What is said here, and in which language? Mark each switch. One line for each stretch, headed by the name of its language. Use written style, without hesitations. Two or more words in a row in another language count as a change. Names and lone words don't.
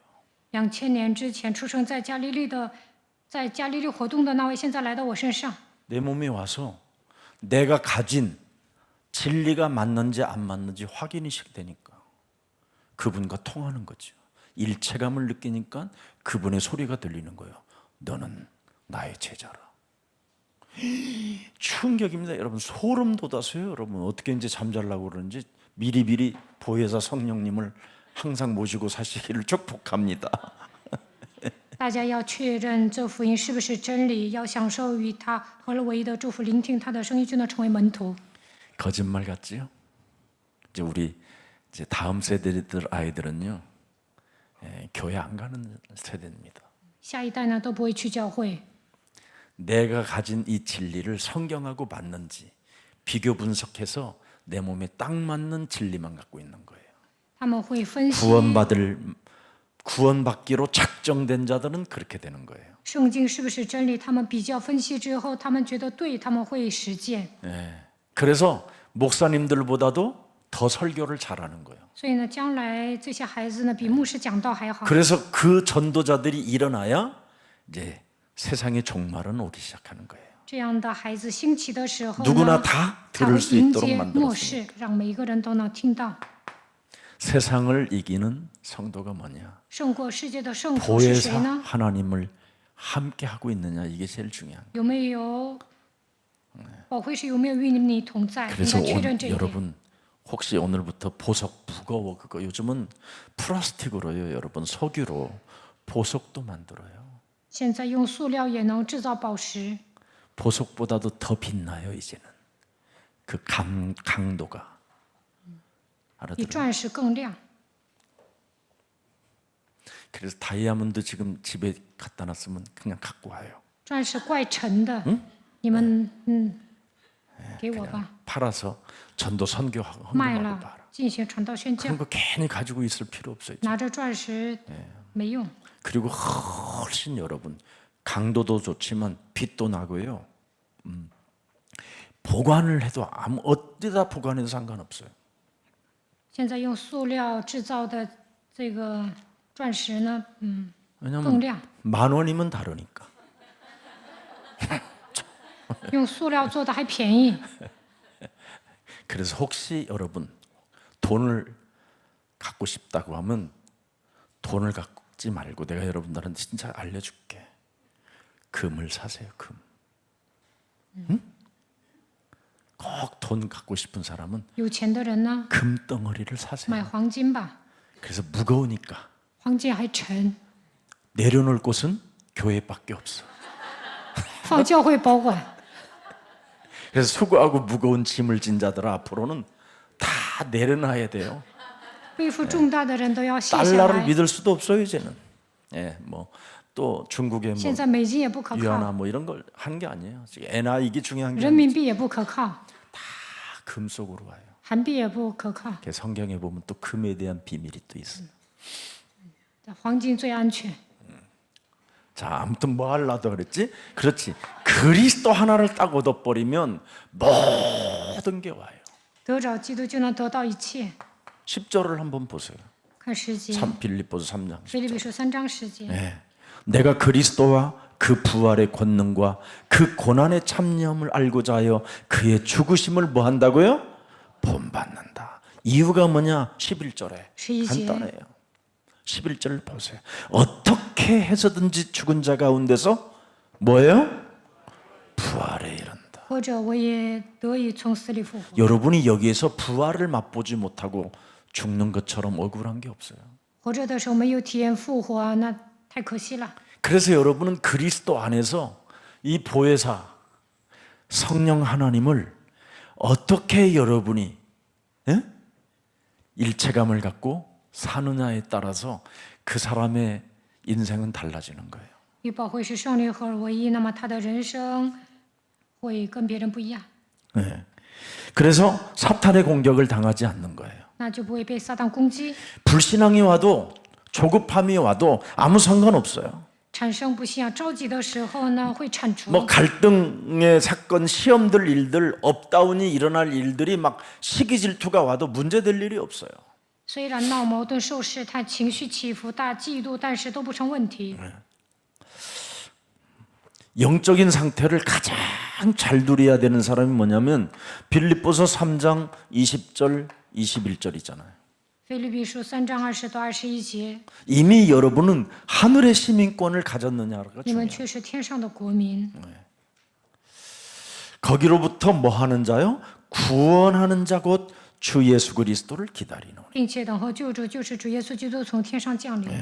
Chinese: 2000 年之前出生在加利利的，在加利利活动的那位，现在来到我身上。
Korean: 내 몸에 와서 내가 가진 진리가 맞는지 안 맞는지 확인이 되니까 그분과 통하는 거죠. 일체감을 느끼니까 그분의 소리가 들리는 거예요. 너는 나의 제자라. 충격입니다. 여러분 소름 돋았어요. 여러분 어떻게 이제 잠자려고 그러는지 미리미리 보혜사 성령님을 항상 모시고 사시기를 축복합니다.
Chinese: 大家要确认这福音是不是真理，要享受与他合了唯一的祝福，聆听他的声音，就能成为门徒。
Korean: 거짓말 같지요? 이제 우리 이제 다음 세대들 아이들은요, 교회 안 가는 세대입니다.
Chinese: 下一代呢都不会去教会。
Korean: 내가 가진 이 진리를 성경하고 맞는지 비교 분석해서 내 몸에 딱 맞는 진리만 갖고 있는 거예요.
Chinese: 他们会分析
Korean: 구원받기로 작정된 자들은 그렇게 되는 거예요.
Chinese: 圣经是不是真理，他们比较分析之后，他们觉得对，他们会实践。
Korean: 그래서 목사님들보다도 더 설교를 잘하는 거예요.
Chinese: 所以呢，将来这些孩子呢，比牧师讲道还好。
Korean: 그래서 그 전도자들이 일어나야 이제 세상의 종말은 오기 시작하는 거예요.
Chinese: 这样的孩子兴起的时候
Korean: 누구나
Chinese: 呢，
Korean: 다
Chinese: 才会
Korean: 들을 수
Chinese: 迎
Korean: 있도록
Chinese: 接末
Korean: 만들었습니다.
Chinese: 世，让每一个人都能听到。
Korean: 세상을 이기는 성도가 뭐냐?
Chinese: 胜过世界的圣徒是谁
Korean: 보혜사
Chinese: 呢？
Korean: 하나님을 함께 하고 있느냐, 이게 제일 중요한 거예요.
Chinese: 有没有保惠师有没有与你同在？应
Korean: 그래서
Chinese: 该确认这一点。
Korean: 여러분 혹시 오늘부터 보석 무거워 그거 요즘은 플라스틱으로요, 여러분 석유로 보석도 만들어요.
Chinese: 现在用塑料也能制造宝石，
Korean: 보석보다도 더 빛나요 이제는 그 강도가.
Chinese: 比
Korean: 알아들어요?
Chinese: 钻石更亮。
Korean: 그래서 다이아몬드 지금 집에 갖다 놨으면 그냥 갖고 와요.
Chinese: 钻石怪沉的，你们给我吧，
Korean: 팔아서 전도 선교하고
Chinese: 卖
Korean: 헌금하고
Chinese: 了
Korean: 봐라.
Chinese: 进行传道宣教，
Korean: 그런 거 괜히 가지고 있을 필요 없어요.
Chinese: 拿着钻石没用。
Korean: 그리고 훨씬 여러분 강도도 좋지만 빛도 나고요. 보관을 해도 아무 어디다 보관해도 상관없어요.
Chinese: 现在用塑料制造的这个钻石呢，更
Korean: 왜냐면
Chinese: 亮。
Korean: 10,000원이면 다르니까.
Chinese: 用塑料做的还便宜。
Korean: 그래서 혹시 여러분 돈을 갖고 싶다고 하면 돈을 갖지 말고 내가 여러분들한테 진짜 알려줄게. 금을 사세요. 금. 응? 꼭 돈 갖고 싶은 사람은
Chinese: 有钱的人呢，
Korean: 금덩어리를
Chinese: 买
Korean: 사세요.
Chinese: 黄金吧，
Korean: 그래서 무거우니까
Chinese: 黄金还沉，
Korean: 내려놓을 곳은 교회밖에 없어.
Chinese: 放教会保管。
Korean: 그래서 수고하고 무거운 짐을 진 자들 앞으로는 다 내려놔야 돼요.
Chinese: 背负重担的人都要卸下
Korean: 달러를
Chinese: 来。
Korean: 믿을 수도 없어요 이제는. 예, 뭐 또 중국의 뭐
Chinese: 现在美金也不可靠，
Korean: 유안화 뭐 이런 걸 한 게 아니에요. 엔화 이게 중요한 게
Chinese: 人
Korean: 아니에요.
Chinese: 民币也不可靠，
Korean: 다 금 속으로 와요.
Chinese: 韩币也不可靠，
Korean: 성경에 보면 또 금에 대한 비밀이 또 있어요.
Chinese: 黄金最安全。
Korean: 자, 아무튼 뭐 하려다 그랬지? 그렇지. 그리스도 하나를 딱 얻어버리면 모든 게 와요.
Chinese: 得着基督就能得到一切。
Korean: 10절을 한번 보세요.
Chinese: 看十节，
Korean: 빌립보서 3장.
Chinese: 腓立比书3章10节。
Korean: 네. 내가 그리스도와 그 부활의 권능과 그 고난의 참념을 알고자 하여 그의 죽으심을 뭐 한다고요? 본받는다. 이유가 뭐냐? 11절에 11절. 간단해요. 11절 보세요. 어떻게 해서든지 죽은 자 가운데서 뭐예요? 부활에 이른다.
Chinese: 或者我也得以从死里复活。
Korean: 여러분이 여기에서 부활을 맛보지 못하고 죽는 것처럼 억울한 게 없어요.
Chinese: 活着的时候没有体验复活，那太可惜了。
Korean: 그래서 여러분은 그리스도 안에서 이 보혜사 성령 하나님을 어떻게 여러분이 일체감을 갖고 사느냐에 따라서 그 사람의 인생은 달라지는 거예요.
Chinese: 与保惠师圣灵合而为一，那么他的人生会跟别人不一样，
Korean: 네. 그래서 사탄의 공격을 당하지 않는 거예요.
Chinese: 那就不会被撒旦攻击。
Korean: 불신앙이 와도 조급함이 와도 아무 상관없어요.
Chinese: 产生不信仰着急的时候呢，会铲除。
Korean: 뭐 갈등의 사건, 시험들 일들, 업다운이 일어날 일들이 막 시기 질투가 와도 문제될 일이 없어요.
Chinese: 虽然闹矛盾、受试探、情绪起伏、大嫉妒，但是都不成问题。
Korean: 영적인 상태를 가장 잘 누려야 되는 사람이 뭐냐면 빌립보서 3장 20절 21절이잖아요.
Chinese: 腓立比书3章20到21节，
Korean: 이미 여러분은 하늘의 시민권을 가졌느냐가
Chinese: 你们
Korean: 중요해요.
Chinese: 却是天上的国民，
Korean: 거기로부터 뭐 하는 자요? 구원하는 자 곧 주 예수 그리스도를 기다리노니.
Chinese: 并且等候救主，就是主耶稣基督从天上降临。